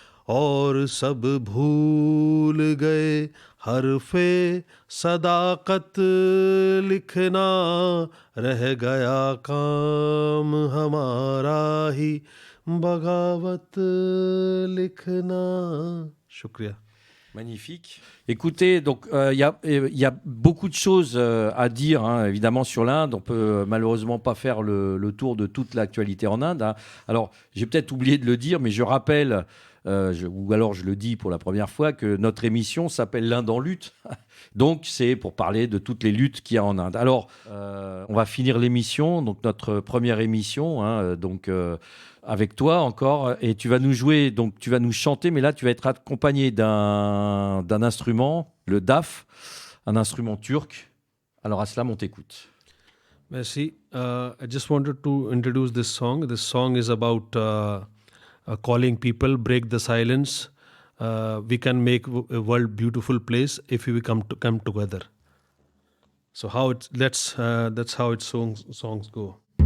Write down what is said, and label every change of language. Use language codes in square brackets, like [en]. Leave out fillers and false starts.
[hi] और सब भूल गए हरफे सदाकत लिखना रह गया काम हमारा ही बगावत लिखना शुक्रिया [fr] Magnifique. Écoutez, donc il y a beaucoup de choses à dire, hein, évidemment, sur l'Inde. On peut malheureusement pas faire le tour de toute l'actualité en Inde. Hein. Alors, j'ai peut-être oublié de le dire, mais je rappelle, ou alors je le dis pour la première fois, que notre émission s'appelle l'Inde en lutte. Donc, c'est pour parler de toutes les luttes qu'il y a en Inde. Alors, on va finir l'émission, donc notre première émission, hein, avec toi encore, et tu vas nous jouer, donc tu vas nous chanter, mais là tu vas être accompagné d'un instrument, le daf, un instrument turc. Alors Aslam, on t'écoute. Merci. [en] I just wanted to introduce this song. This song is about calling people, break the silence. We can make a world beautiful place if we come together. So that's how its songs go.